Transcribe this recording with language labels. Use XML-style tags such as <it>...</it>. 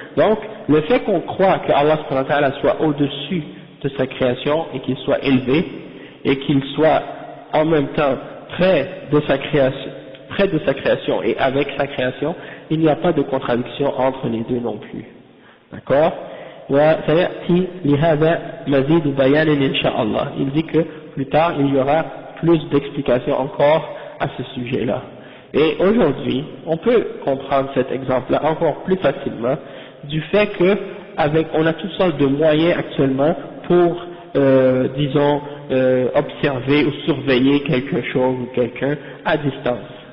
<fr>Donc le fait qu'on croit que Allah subhanahu wa ta'ala soit au-dessus de sa création et qu'il soit élevé et qu'il soit en même temps près de sa création et avec sa création, il n'y a pas de contradiction entre les deux non plus. D'accord?</fr> <ar>وسيأتي لهذا مزيد بيان إن شاء الله.</ar> <fr>Il dit que plus tard il y aura plus d'explications encore à ce sujet-là. Et aujourd'hui, on peut comprendre cet exemple-là encore plus facilement du fait que on a toutes sortes de moyens actuellement pour, disons, observer ou surveiller quelque chose ou quelqu'un à distance.</fr>